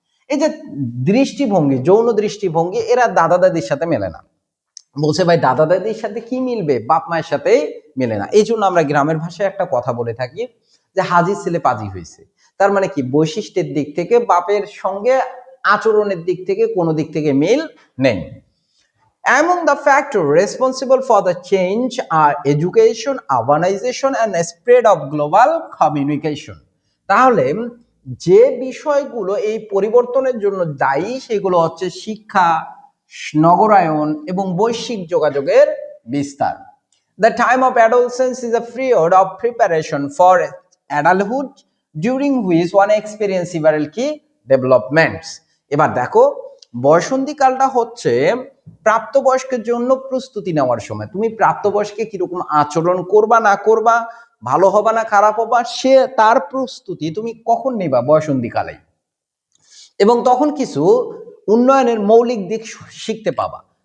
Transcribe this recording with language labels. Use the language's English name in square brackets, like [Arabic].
[Bangla] এই যে দৃষ্টিভঙ্গি, যৌন দৃষ্টিভঙ্গি, এরা দাদা দাদির সাথে মেলে না। বলছে ভাই দাদা দাদির সাথে কি মিলবে, বাপ মায়ের সাথে মেলে না। এই জন্য আমরা গ্রামের ভাষায় একটা কথা বলে থাকি যে হাজির ছেলে পাজি হয়েছে। তার মানে কি, বৈশিষ্ট্যের দিক থেকে বাপের সঙ্গে আচরণের দিক থেকে কোনো দিক থেকে মিল নেই। [English] Among the factors responsible for the change are education, urbanization and spread of global communication. [Bangla] তাহলে যে বিষয়গুলো এই পরিবর্তনের জন্য দায়ী সেগুলো হচ্ছে শিক্ষা, নগরায়ন এবং বৈশ্বিক যোগাযোগের বিস্তার। [English] The time of adolescence is a period of preparation for adulthood during which one experience several key developments. [Bangla] এবার দেখো, বয়সন্ধিকালটা হচ্ছে প্রাপ্তবয়স্কের জন্য প্রস্তুতি নেওয়ার সময়। তুমি প্রাপ্তবয়স্কে কিরকম আচরণ করবা না করবা, ভালো হবা না খারাপ হবা, সে তার প্রস্তুতি তুমি কখন নিবা, বয়সন্ধিকালে। এবং তখন কিছু উন্নয়নের মৌলিক দিক শিখতে পাবা।